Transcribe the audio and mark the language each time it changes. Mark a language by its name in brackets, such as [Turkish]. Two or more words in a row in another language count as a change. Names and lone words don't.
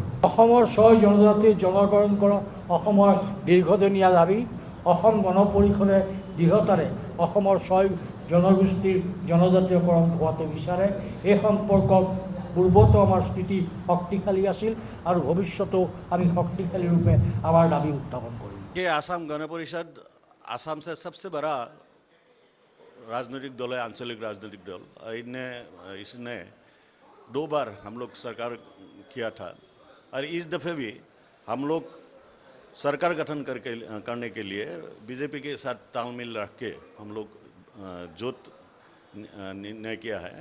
[Assamese] অসমৰ 6 জনজাতিৰ জনগণন কৰা অসমৰ দীৰ্ঘদিনীয়া দাবী। অসম গণ পৰিষদে দৃঢ়তাৰে অসমৰ 6 জনগোষ্ঠীৰ জনজাতীয়কৰণ হোৱাটো বিচাৰে। এই সম্পৰ্কত পূৰ্বতো আমাৰ স্থিতি শক্তিশালী আছিল আৰু ভৱিষ্যতেও আমি শক্তিশালী ৰূপে আমাৰ দাবী উত্থাপন কৰিম। [Hindi] आसाम गण परिषद आसाम से सबसे बड़ा राजनीतिक दल है, आंचलिक राजनीतिक दल। इसने 2 बार हम लोग सरकार किया था और इस दफ़े भी हम लोग सरकार गठन करने के लिए बीजेपी के साथ तालमेल रख के हम लोग जोत निर्णय किया है।